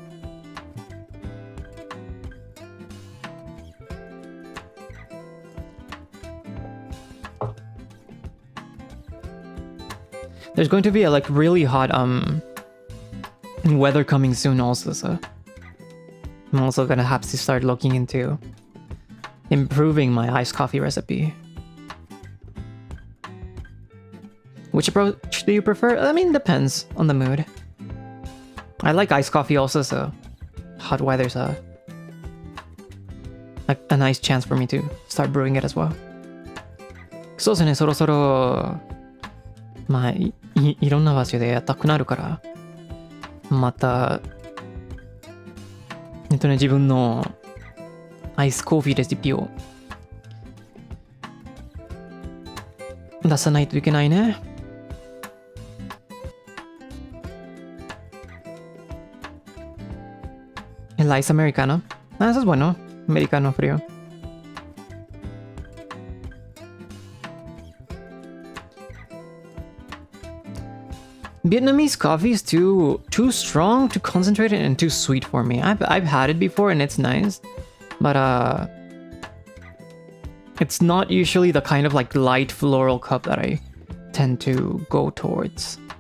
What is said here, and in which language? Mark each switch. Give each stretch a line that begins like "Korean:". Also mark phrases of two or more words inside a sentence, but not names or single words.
English: There's going to be a like really hot weather coming soon also, so I'm also gonna have to start looking into improving my iced coffee recipe. Which approach do you prefer? I mean, depends on the mood. I like iced coffee also, so hot weather's a nice chance for me to start brewing it as well.
Japanese: そうですね、そろそろまあ いろんな場所でやったくなるから、また自分のアイスコーヒーレシピを出さないといけないね。
Spanish: El ice americano. Ah, eso es bueno. Americano frío.
English: Vietnamese coffee is too strong, too concentrated, and too sweet for me. I've had it before and it's nice, but it's not usually the kind of like light floral cup that I tend to go towards.